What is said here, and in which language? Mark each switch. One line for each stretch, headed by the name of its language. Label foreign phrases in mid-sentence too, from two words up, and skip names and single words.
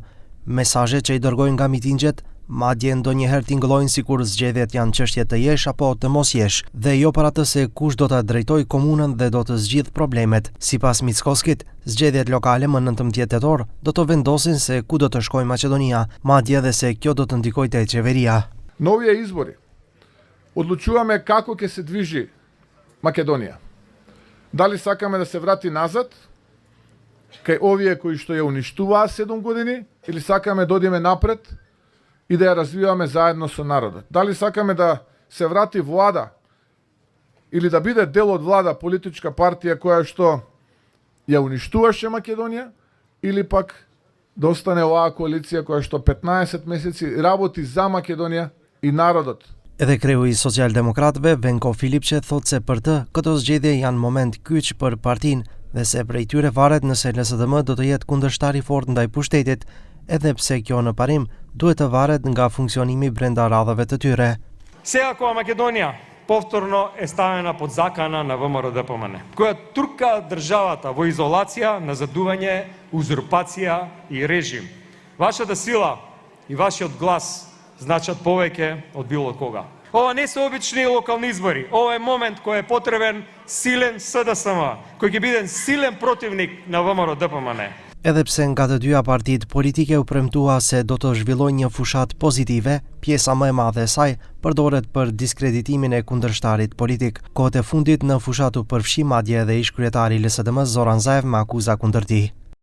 Albanian: Mesazhet që i dërgojnë nga mitingjet, madje ndonjëherë tingëllojnë sikur zgjedhjet janë çështje të jesh apo të mos jesh, dhe jo për atë se kush do ta drejtojë komunën dhe do të zgjidh problemet. Sipas Mickoskit, zgjedhjet lokale më 19 tetor do të vendosin se ku do të shkojë Maqedonia, madje edhe se kjo do të ndikojë te qeveria.
Macedonian: Новија избори одлучуваме како ќе се движи Македонија. Дали сакаме да се врати назад кај овие кои што ја уништуваа 7 години, или сакаме да одиме напред и да ја развиваме заедно со народот. Дали сакаме да се врати влада или да биде дел од влада политичка партија која што ја уништуваше Македонија, или пак да остане оваа коалиција која што 15 месеци работи за Македонија и народот.
Albanian: Edhe kreu i socialdemokratëve, Venko Filipçe, thot se për të, këto zgjedhje janë moment kyç për partinë dhe se prej tyre varet nëse LSDM do të jetë kundërshtar i fortë ndaj pushtetit, edhe pse kjo në parim duhet të varet nga funksionimi brenda radhave të tyre.
Macedonian: Сега кога Македонија повторно е ставена под закана на ВМРО-ДПМН, која турка државата во изолација, назадување, узурпација и режим. Вашата сила и вашиот глас значат повеќе од било кога. Ова не се обични локални избори. Ова е момент кој е потребен силен СДСМ, кој ќе биде силен противник на ВМРО-ДПМН.
Albanian: Edhe pse nga të dyja partitë politike u premtua se do të zhvillojnë një fushat pozitive, pjesa më e madhe e saj përdoret për diskreditimin e kundërshtarit politik. Kohët e fundit në fushat u përfshi madje edhe ish kryetari i LSDM Zoran Zaev me akuza kundër tij.